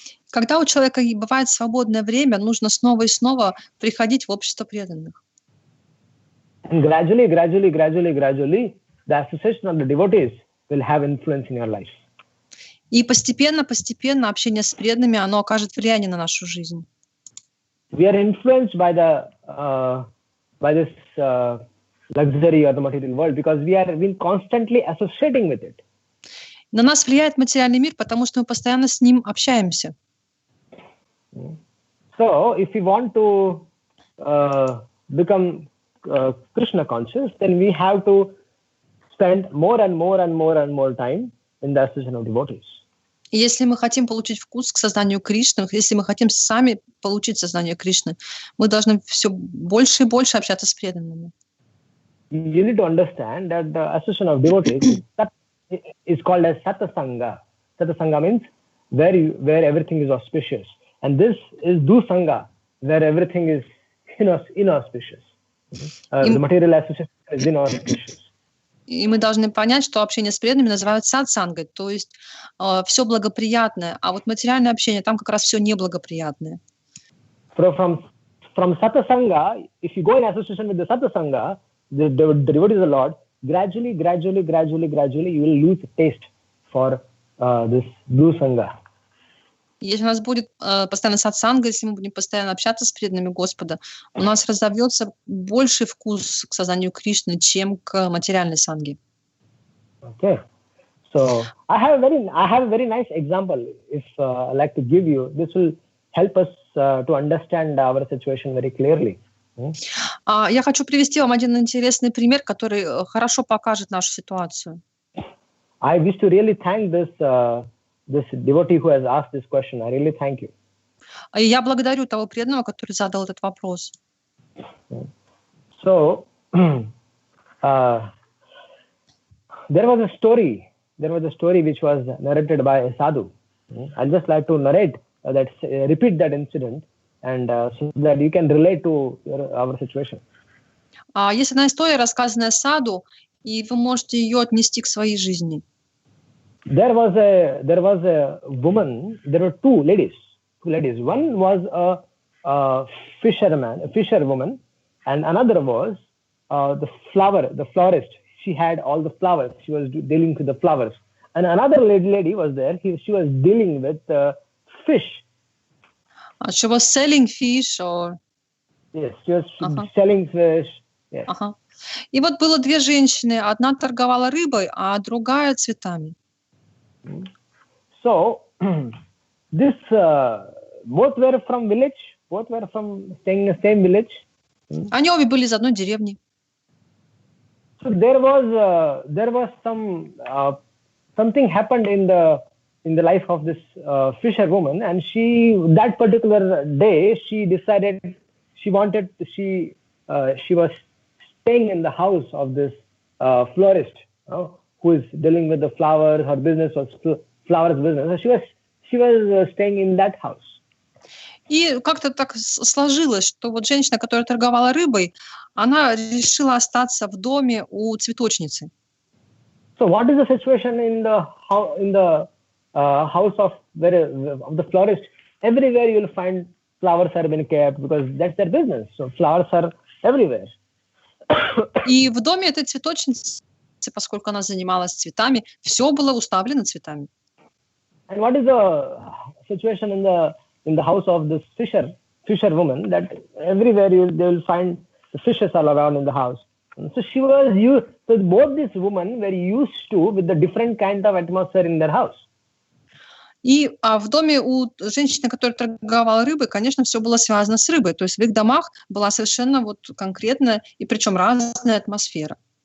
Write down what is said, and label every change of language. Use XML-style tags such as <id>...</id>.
<ru>Когда у человека бывает свободное время, нужно снова и снова приходить в общество преданных.</ru> <en>And gradually, the association of the devotees will have influence in your life.</en> <ru>И постепенно общение с преданными, оно окажет влияние на нашу жизнь.</ru> <en>We are influenced by this luxury or the material world because we are constantly associating with it.</en> <ru>На нас влияет материальный мир, потому что мы постоянно с ним общаемся.</ru> <en>So, if we want to become Krishna conscious, then we have to spend more and more time in the association of devotees.</en> <ru>И если мы хотим получить вкус к сознанию Кришны, если мы хотим сами получить сознание Кришны, мы должны все больше и больше общаться с преданными.</ru> <en>You need to understand that the association of devotees is called as satsanga. Satsanga means where everything is auspicious, and this is dusanga, where everything is inauspicious. The material association is inauspicious.</en> <ru>И мы должны понять, что общение с преданными называют сатсангой, то есть все благоприятное, а вот материальное общение, там как раз все неблагоприятное.</ru> <en>From satsanga, if you go in association with the satsanga, the devotee of the Lord, gradually, you will lose taste for this blue sangha.</en> <ru>Если у нас будет постоянно сатсанга, если мы будем постоянно общаться с преданными Господа, у нас разовьется больший вкус к сознанию Кришны, чем к материальной санге.</ru> <en>Okay, so I have a very nice example. If I like to give you, this will help us to understand our situation very clearly.</en> <ru>Я хочу привести вам один интересный пример, который хорошо покажет нашу ситуацию.</ru> <en>I wish to really thank this devotee who has asked this question. I really thank you.</en> <ru>Я благодарю того преданного, который задал этот вопрос.</ru> <en>So, there was a story which was narrated by a sadhu. I'd just like to repeat that incident, and so that you can relate to our situation.</en> <ru>Есть одна история, рассказанная саду, и вы можете ее отнести к своей жизни.</ru> <en>There was a woman. There were two ladies. One was a fisherwoman, and another was the florist. She had all the flowers. She was dealing with the flowers. And another lady was there. She was dealing with fish. She was selling fish, or? Yes, she was selling fish. Yes.</en> <ru>И вот было две женщины. Одна торговала рыбой, а другая цветами.</ru> <en>So, this both were from village. Both were from staying in the same village.</en> <ru>Они обе были из одной деревни.</ru> <en>So there was something happened in the life of this fisherwoman, and that particular day she decided she was staying in the house of this florist who is dealing with the flowers. Her business was flowers business. So she was staying in that house.</en> <ru>И как-то так сложилось, что вот женщина, которая торговала рыбой, она решила остаться в доме у цветочницы.</ru> <en>So what is the situation in the house of the florist? Everywhere you will find flowers are being kept because that's their business. So flowers are everywhere.</en> <ru>И в доме этой цветочницы, поскольку она занималась цветами, все было уставлено цветами.</ru> <en>And what is the situation in the house of this fisherwoman? That everywhere they will find the fishes all around in the house. So she was used. So both these women were used to with the different kind of atmosphere in their house.</en> <ru>И в доме у женщины, которая торговала рыбой, конечно, все было связано с рыбой. То есть в их домах была совершенно вот конкретная и причем разная атмосфера.</ru>